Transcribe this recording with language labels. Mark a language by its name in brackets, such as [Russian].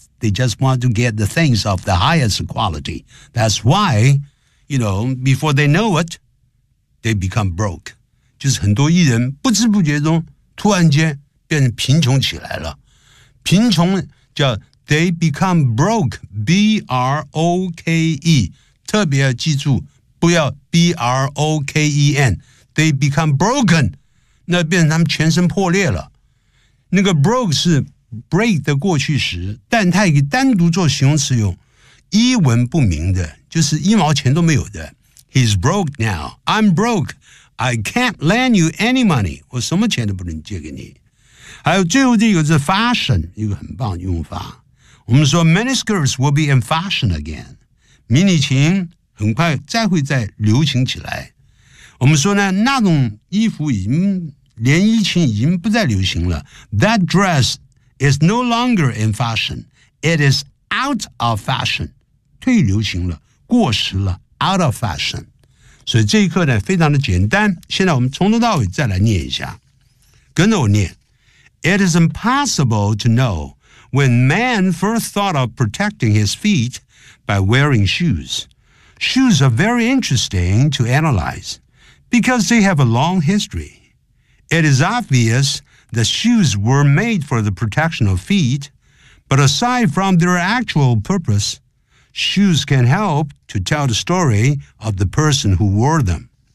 [English] They just want to get the things of the highest quality. That's why, you know, before they know it, they become broke. [Chinese] 就是很多艺人不知不觉中突然间变成贫穷起来了。贫穷叫 [English] they become broke, B-R-O-K-E. [Chinese] 特别要记住不要 B-R-O-K-E-N. [English] They become broken. [Chinese] 那变成他们全身破裂了。那个 broke 是break 的过去时但它也单独做形容词用一文不名的就是一毛钱都没有的 [English] He's broke now I'm broke I can't lend you any money [Chinese] 我什么钱都不能借给你还有最后这个是 fashion 一个很棒的用法我们说 [English] miniskirts will be in fashion again [Chinese] 迷你裙很快再会再流行起来我们说呢那种衣服已经连衣裙已经不再流行了 [English] That dressIs no longer in fashion. It is out of fashion. [Chinese] 退流行了，过时了 [English] ，out of fashion. [Chinese] 所以这一课呢，非常的简单。现在我们从头到尾再来念一下，跟着我念。 [English] It is impossible to know when man first thought of protecting his feet by wearing shoes. Shoes are very interesting to analyze because they have a long history. It is obvious. The shoes were made for the protection of feet, but aside from their actual purpose, shoes can help to tell the story of the person who wore them.